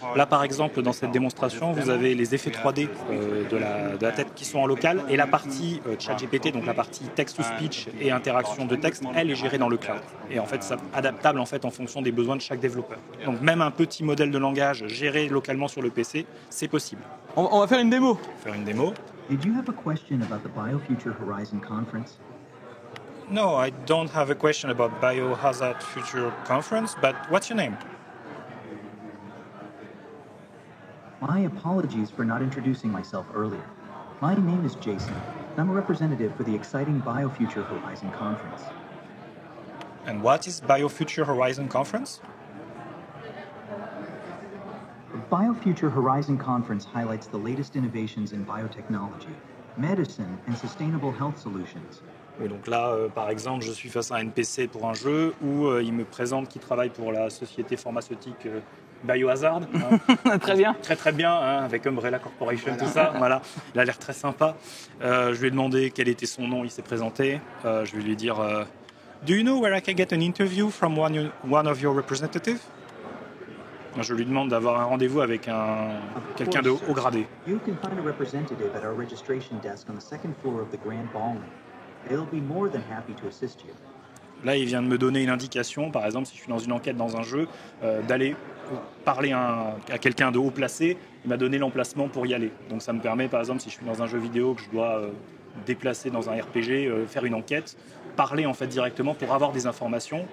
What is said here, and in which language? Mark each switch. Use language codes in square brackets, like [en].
[fr] Là par exemple, dans cette démonstration, vous avez les effets 3D de la tête qui sont en local et la partie ChatGPT, donc la partie text-to-speech et interaction de texte, elle est gérée dans le cloud. Et en fait, c'est adaptable en fait en fonction des besoins de chaque développeur. Donc même un petit modèle de langage géré localement sur le PC, c'est possible. On va faire une démo. Faire une démo. [en] Did you have a question about the BioFuture Horizon conference? No, I don't have a question about Biohazard Future Conference, but what's your name? My apologies for not introducing myself earlier. My name is Jason. I'm a representative for the exciting BioFuture Horizon conference. And what is BioFuture Horizon Conference? The BioFuture Horizon conference highlights the latest innovations in biotechnology, medicine, and sustainable health solutions. [fr] Oui, donc là, par exemple, je suis face à un NPC pour un jeu où il me présente qu'il travaille pour la société pharmaceutique Biohazard. Hein. Très bien. Très très bien, hein, avec Umbrella Corporation, tout ça. Voilà. Il a l'air très sympa. Je lui ai demandé quel était son nom, il s'est présenté. Je vais lui dire [en] Do you know where I can get an interview from one of your representatives? [fr] Je lui demande d'avoir un rendez-vous avec quelqu'un de haut gradé. [en] You can find a representative at our registration desk on the second floor of the Grand Ballroom. They'll be more than happy to assist you. [fr] Là, il vient de me donner une indication, par exemple, si je suis dans une enquête dans un jeu, d'aller parler à quelqu'un de haut placé. Il m'a donné l'emplacement pour y aller. Donc ça me permet, par exemple, si je suis dans un jeu vidéo que je dois déplacer dans un RPG, faire une enquête, parler en fait directement pour avoir des informations.